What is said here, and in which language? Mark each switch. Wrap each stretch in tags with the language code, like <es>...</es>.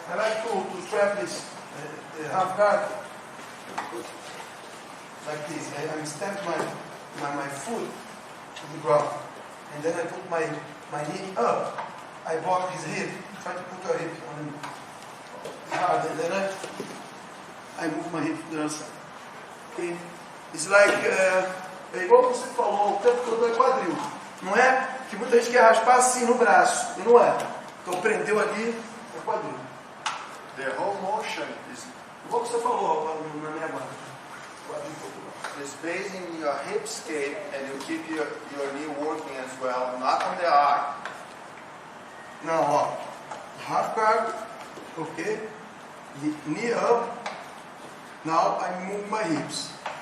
<en>I like to trap this half guard like this. I stamp my foot to the ground, and then I put my knee up. I block his hip, try to put a hip on him hard, and then I move my hip to the other side. Okay? It's like</en> <pt>é igual você falou, o tempo todo é quadril. Não é que muita gente quer raspar assim no braço, não é. Então prendeu ali, é quadril.</pt> <en>The whole motion is.</en> <pt>Igual que você falou na minha guarda.</pt> <en>Is based in your hip escape, and you keep your knee working as well, not on the arm. Now, ó, half guard, okay, knee up. Now I move my hips.</en>